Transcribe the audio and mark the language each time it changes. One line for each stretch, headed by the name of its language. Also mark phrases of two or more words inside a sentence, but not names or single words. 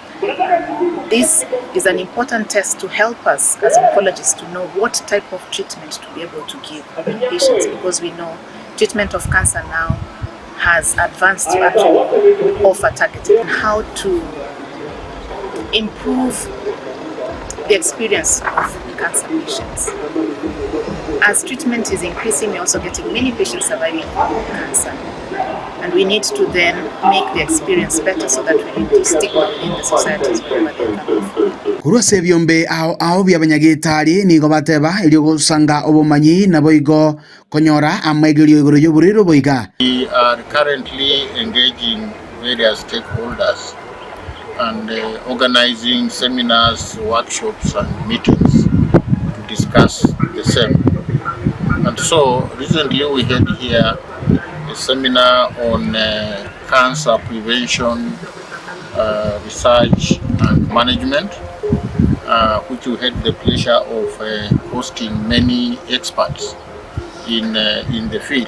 English: This is an important test to help us as oncologists to know what type of treatment to be able to give patients, because we know treatment of cancer now has advanced to actually offer targeted how to improve the experience of cancer patients. As treatment is increasing, we're also getting many patients surviving from cancer. And we need to then make the experience better so that we reduce stigma in the societies wherever they come from.
Gusii: Kurose byombe ao byabanyagitari nigo bateba ilio gusanga obumanyi nabo igo konyora amaigilio igoro y'uburiro boiga.
English: We are currently engaging various stakeholders and organizing seminars, workshops and meetings to discuss the same. And so recently we had here a seminar on cancer prevention, research and management, which we had the pleasure of hosting many experts in the field.